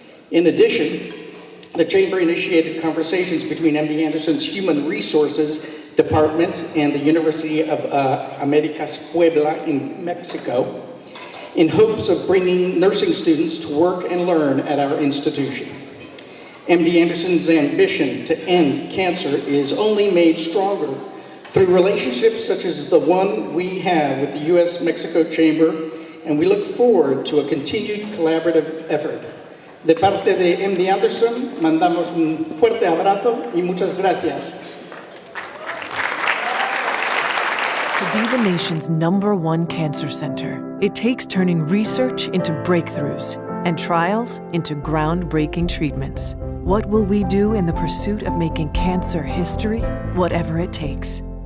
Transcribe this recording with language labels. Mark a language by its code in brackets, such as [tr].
[en] In addition, the Chamber initiated conversations between MD Anderson's Human Resources Department and the University of Americas Puebla in Mexico in hopes of bringing nursing students to work and learn at our institution. MD Anderson's ambition to end cancer is only made stronger through relationships such as the one we have with the US-Mexico Chamber, and we look forward to a continued collaborative effort. [es] De parte de MD Anderson, mandamos un fuerte abrazo y muchas gracias. [en] To be the nation's #1 cancer center, it takes turning research into breakthroughs and trials into groundbreaking treatments. What will we do in the pursuit of making cancer history, whatever it takes?